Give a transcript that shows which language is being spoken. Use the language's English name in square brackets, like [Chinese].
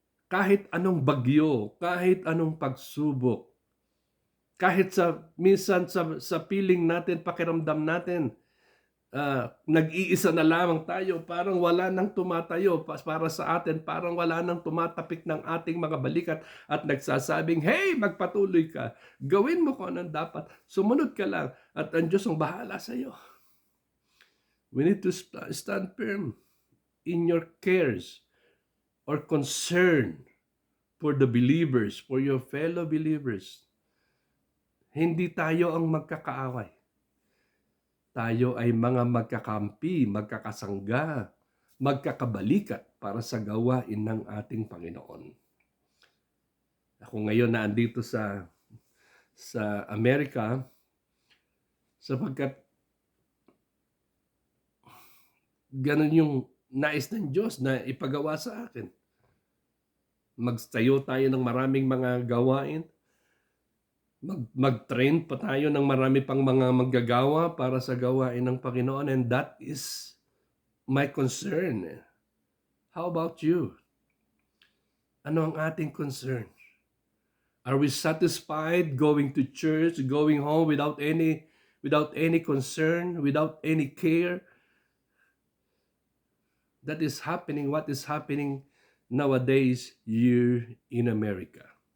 [Filipino] Kahit anong bagyo, kahit anong pagsubok, kahit minsan sa piling natin, pakiramdam natin, nag-iisa na lamang tayo, parang wala nang tumatayo para sa atin, parang wala nang tumatapik ng ating mga balikat at nagsasabing, hey, magpatuloy ka, gawin mo kung anong dapat, sumunod ka lang at ang Diyos ang bahala sa iyo. [English] We need to stand firm in your cares or concern for the believers, for your fellow believers. [Filipino] Hindi tayo ang magkakaaway. Tayo ay mga magkakampi, magkakasangga, magkakabalikat para sa gawain ng ating Panginoon. Ako ngayon na andito sa Amerika sapagkat ganun yung nais ng Diyos na ipagawa sa akin. Magtayo tayo ng maraming mga gawain. Mag-train pa tayo ng marami pang mga manggagawa para sa gawain ng Panginoon, [English] and that is my concern. How about you? [Filipino] Ano ang ating concern? [English] Are we satisfied going to church, going home without any concern, without any care? That is happening, what is happening nowadays here in America.